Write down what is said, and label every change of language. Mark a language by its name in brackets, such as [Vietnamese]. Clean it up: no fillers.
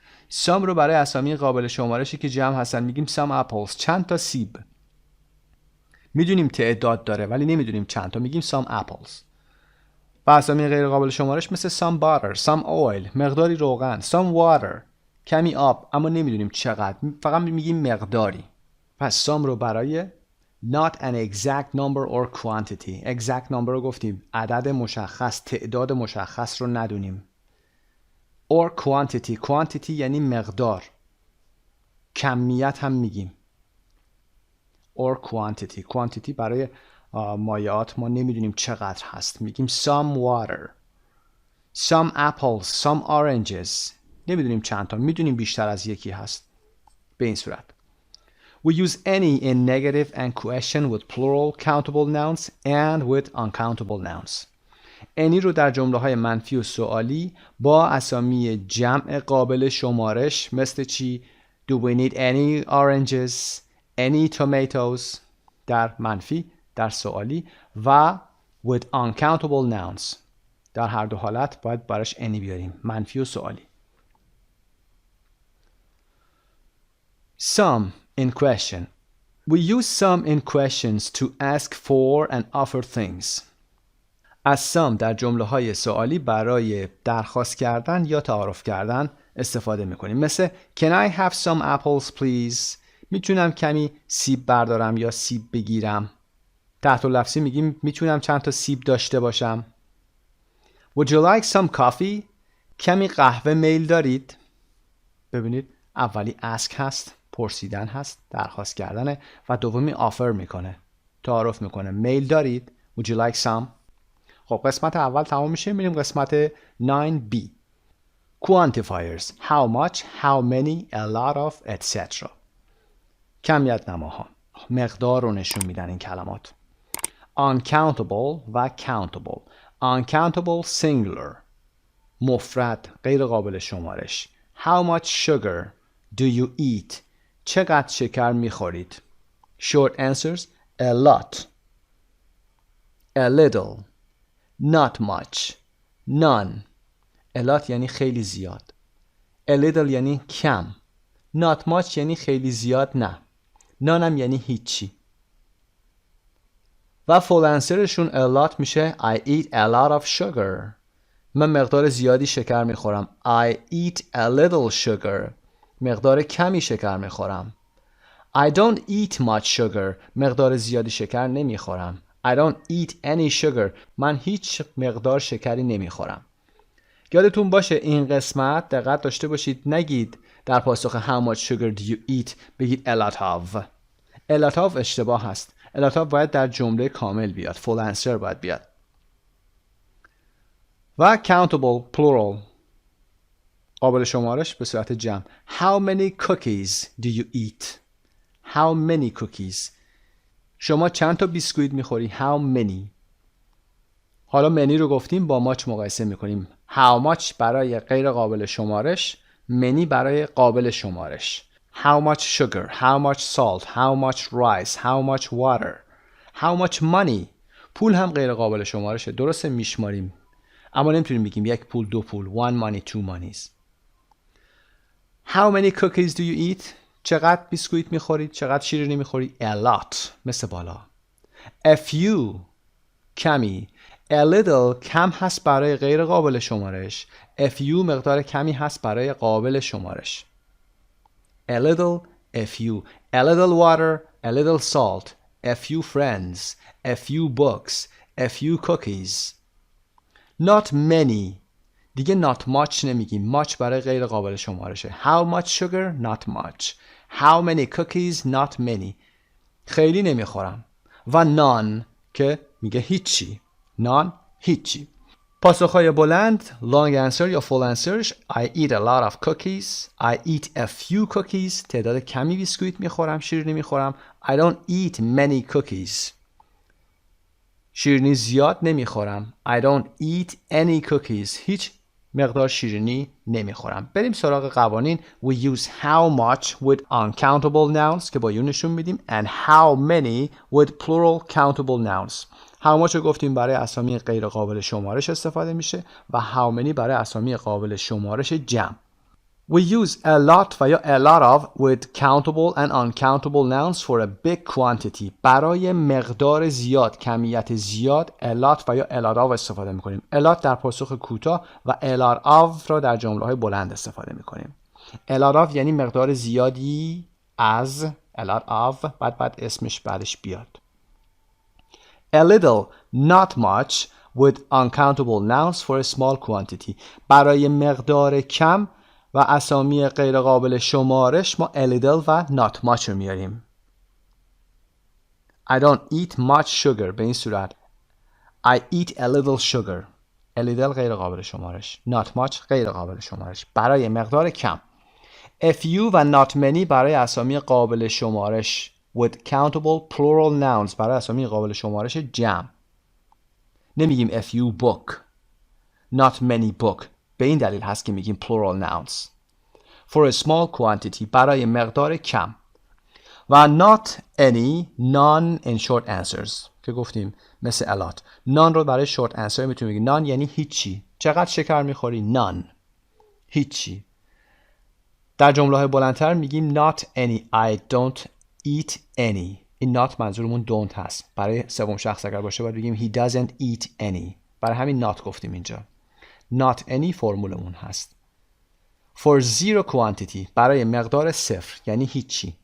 [Persian] some رو برای اسامی قابل شمارشی که جمع هستن میگیم [English] some apples، [Persian] چند تا سیب. میدونیم تعداد داره ولی نمیدونیم چند تا، میگیم some apples. و اسامی غیر قابل شمارش مثل some butter، some oil مقداری روغن، some water کمی آب اما نمیدونیم چقدر، فقط میگیم مقداری. پس [English] some [Persian] رو برای [English] not an exact number or quantity. [Persian] exact number رو گفتیم عدد مشخص، تعداد مشخص رو ندونیم. or quantity یعنی مقدار، کمیت هم میگیم. or quantity برای مایعات ما نمیدونیم چقدر هست، میگیم some water. some apples, some oranges نمیدونیم چند تا، میدونیم بیشتر از یکی هست. به این صورت [English] We use any in negative and question with plural countable nouns and with uncountable nouns. [Persian] any رو در جمله‌های منفی و سوالی با اسامی جمع قابل شمارش مثل چی؟ [English] Do we need any oranges? Any tomatoes؟ [Persian] در منفی، در سوالی و [English] with uncountable nouns. [Persian] در هر دو حالت باید براش any بیاریم، منفی و سوالی. [English] Some in question. We use some in questions to ask for and offer things. [Persian] از some در جمله های سوالی برای درخواست کردن یا تعارف کردن استفاده میکنیم. مثل [English] Can I have some apples please؟ [Persian] میتونم کمی سیب بردارم یا سیب بگیرم. تحت لفظی میگیم میتونم چند تا سیب داشته باشم. [English] Would you like some coffee؟ [Persian] کمی قهوه میل دارید؟ ببینید اولی ask هست، پرسیدن هست، درخواست کردنه و دومی offer میکنه، تعارف میکنه. میل دارید؟ [English] Would you like some؟ [Persian] خب قسمت اول تمام میشه، میریم قسمت 9B. [English] Quantifiers. How much, how many, a lot of, etc. [Persian] کمیت نماها، مقدار رو نشون میدن این کلمات. Uncountable و countable. Uncountable singular، مفرد، غیر قابل شمارش. [English] How much sugar do you eat؟ [Persian] چقدر شکر میخورید؟ [English] Short answers: a lot, a little, not much, none. [Persian] a lot یعنی خیلی زیاد. a little یعنی کم. not much یعنی خیلی زیاد نه. none هم یعنی هیچی. و full answerشون a lot میشه [English] I eat a lot of sugar. [Persian] من مقدار زیادی شکر میخورم. [English] I eat a little sugar. [Persian] مقدار کمی شکر میخورم. [English] I don't eat much sugar. [Persian] مقدار زیادی شکر نمیخورم. [English] I don't eat any sugar. [Persian] من هیچ مقدار شکری نمیخورم. یادتون باشه این قسمت دقت داشته باشید نگید در پاسخ [English] how much sugar do you eat [Persian] بگید a lot of. a lot of اشتباه هست. a lot of باید در جمله کامل بیاد. full answer باید بیاد. و countable plural، قابل شمارش به صورت جمع. [English] How many cookies do you eat؟ How many cookies؟ [Persian] شما چند تا بیسکویت میخوری؟ [English] How many؟ [Persian] حالا many رو گفتیم با much مقایسه میکنیم. How much برای غیر قابل شمارش، many برای قابل شمارش. [English] How much sugar؟ How much salt؟ How much rice؟ How much water؟ How much money؟ [Persian] پول هم غیر قابل شمارشه، درسته میشماریم اما نمیتونیم بگیم یک پول، دو پول. [English] one money, two monies. How many cookies do you eat؟ [Persian] چقدر بیسکویت میخورید؟ چقدر شیرینی میخوری؟ A lot، مثل بالا. A few، کمی. A little، کم هست برای غیر قابل شمارش. A few، مقدار کمی هست برای قابل شمارش. [English] A little، a few. A little water، a little salt. A few friends، a few books. A few cookies. [Persian] Not many، دیگه not much نمیگیم. much برای غیر قابل شمارشه. [English] How much sugar؟ Not much. How many cookies؟ Not many. [Persian] خیلی نمیخورم. و none که میگه هیچی. none، هیچی. پاسخهای بلند long answer یا full answers: [English] I eat a lot of cookies. I eat a few cookies. [Persian] تعداد کمی بیسکویت میخورم، شیرینی میخورم. [English] I don't eat many cookies. [Persian] شیرینی زیاد نمیخورم. [English] I don't eat any cookies. [Persian] هیچ مقدار شیرینی نمیخورم. بریم سراغ قوانین. [English] We use how much with uncountable nouns [Persian] که با یو نشون میدیم [English] and how many with plural countable nouns. [Persian] how much رو گفتیم برای اسامی غیر قابل شمارش استفاده میشه و how many برای اسامی قابل شمارش جمع. [English] We use a lot [Persian] و یا [English] a lot of with countable and uncountable nouns for a big quantity. [Persian] برای مقدار زیاد، کمیت زیاد a lot و یا a lot of استفاده میکنیم. a lot در پاسخ کوتاه و a lot of را در جمله های بلند استفاده میکنیم. a lot of یعنی مقدار زیادی از. a lot of بعد اسمش بعدش بیاد. [English] A little، not much with uncountable nouns for a small quantity. [Persian] برای مقدار کم و اسامی غیر قابل شمارش ما a little و not much رو میاریم. [English] I don't eat much sugar. [Persian] به این صورت [English] I eat a little sugar. [Persian] a little غیر قابل شمارش. not much غیر قابل شمارش. برای مقدار کم. few و not many برای اسامی قابل شمارش [English] with countable plural nouns [Persian] برای اسامی قابل شمارش جمع. نمیگیم [English] a few book not many book، [Persian] به این دلیل هست که میگیم plural nouns. [English] For a small quantity [Persian] برای مقدار کم. [English] و not any none in short answers [Persian] که گفتیم مثل [English] a lot. [Persian] none رو برای short answer میتونیم بگیم none یعنی هیچی. چقدر شکر میخوری؟ none، هیچی. در جمله های بلندتر میگیم not any [English] I don't eat any. [Persian] این not منظورمون don't هست. برای سوم شخص اگر باشه باید بگیم [English] he doesn't eat any. [Persian] برای همین not گفتیم اینجا. not any فرمولمون هست. [English] For zero quantity [Persian] برای مقدار صفر یعنی هیچی.